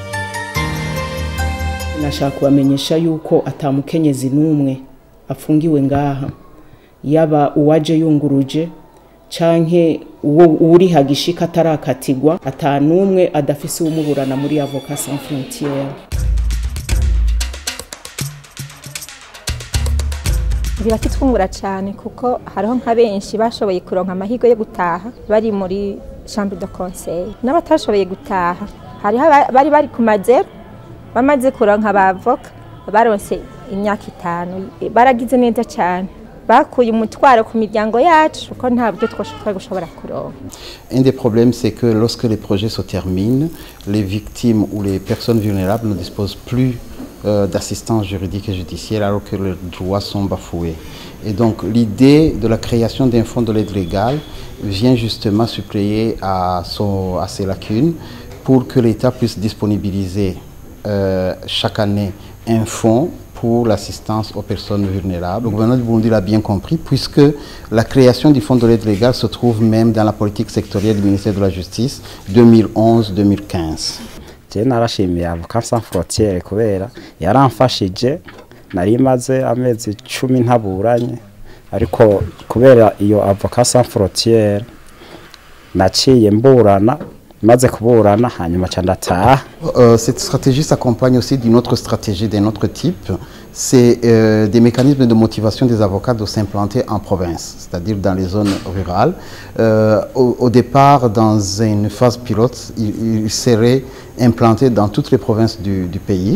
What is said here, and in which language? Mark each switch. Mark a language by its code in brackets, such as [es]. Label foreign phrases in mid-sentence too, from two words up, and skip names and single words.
[rn] Nashaka kubamenyesha yuko atamukenyezi n'umwe afungiwe ngaha, yaba uwaje yunguruje canke uri hagishika tarakatigwa, atanumwe adafise umuburana muri Avocats sans frontières. Birakitwungura cyane kuko hariho nka benshi bashoboye kuronka amahigo yo gutaha bari muri [fr] chambre de conseil, [rn] n'abatashoboye gutaha hariho bari ku mazero bamaze kuronka abavoka baronse imyaka 5 baragize neza cyane, bakuye umutwaro ku miryango yacu uko ntabwo twashobora gushobora kuronka. [fr] Un des problèmes, c'est que lorsque les projets se terminent, les victimes ou les personnes vulnérables ne disposent plus d'assistance juridique et judiciaire alors que leurs droits sont bafoués. Et donc l'idée de la création d'un fonds de l'aide légale vient justement suppléer à ces lacunes pour que l'État puisse disponibiliser chaque année un fonds pour l'assistance aux personnes vulnérables. Le gouvernement du Burundi l'a bien compris puisque la création du fonds de l'aide légale se trouve même dans la politique sectorielle du ministère de la Justice 2011-2015. [rn] Je narashimiye Avocats sans frontières kubera yaramfashije, nari maze amezi 10 ntaburanye, ariko kubera iyo Avocats sans frontières naciye mburana, maze kuburana hanyuma candataha. [fr] Cette stratégie s'accompagne aussi d'une autre stratégie d'un autre type, c'est des mécanismes de motivation des avocats de s'implanter en province, c'est-à-dire dans les zones rurales. Au départ, dans une phase pilote, ils seraient implantés dans toutes les provinces du pays.